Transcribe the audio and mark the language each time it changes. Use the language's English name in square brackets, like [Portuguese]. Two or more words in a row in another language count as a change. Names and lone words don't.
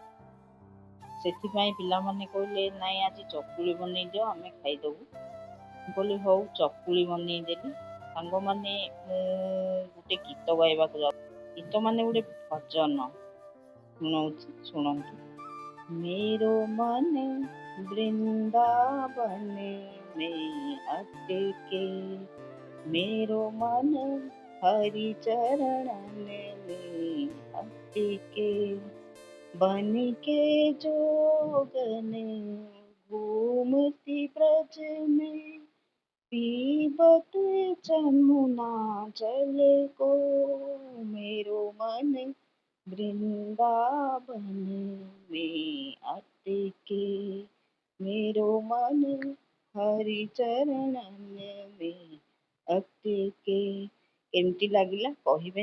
[Odia] ସେଥିପାଇଁ ପିଲାମାନେ କହିଲେ, ନାଇଁ ଆଜି ଚକୁଳି ବନେଇଦିଅ, ଆମେ ଖାଇଦେବୁ। ମୁଁ କହିଲି ହଉ, ଚକୁଳି ବନେଇଦେଲି। ସାଙ୍ଗମାନେ, ମୁଁ ଗୋଟେ ଗୀତ ଗାଇବାକୁ ଯାଉଛି। ଗୀତ ମାନେ ଗୋଟେ ଭଜନ ଶୁଣନ୍ତୁ। [Hindi] मेरो मन वृंदावन में अटके, मेरो मन हरि चरण में अटके, बन के जोगन घूमती ब्रज में, पीबत जमुना जल को, मेरो मन वृंदावन में अटके, मेरो मन हरि चरण में अटके। [Odia] କେମିତି ଲାଗିଲା କହିବେ।